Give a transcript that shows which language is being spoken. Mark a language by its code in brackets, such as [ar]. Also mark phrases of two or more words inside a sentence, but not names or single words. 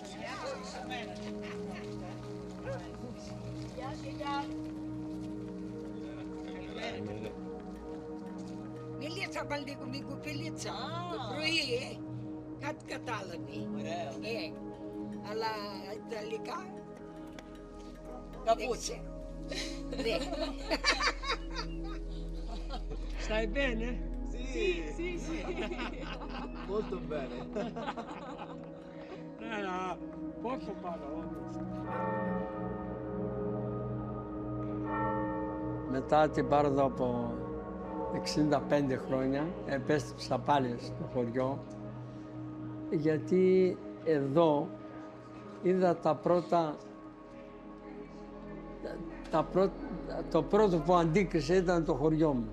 [el] Μίλησα λίγο με κοπελίτσα το πρωί, κάτι κατάλαβε. Αλλά Ιταλικά καπούτσε. Ναι. [it] Stai bene? Sì. Molto bene. Poche parole. [el] Μετά την πάροδο από 65 χρόνια επέστρεψα πάλι στο χωριό, γιατί εδώ είδα το πρώτο που αντίκρισε ήταν το χωριό μου.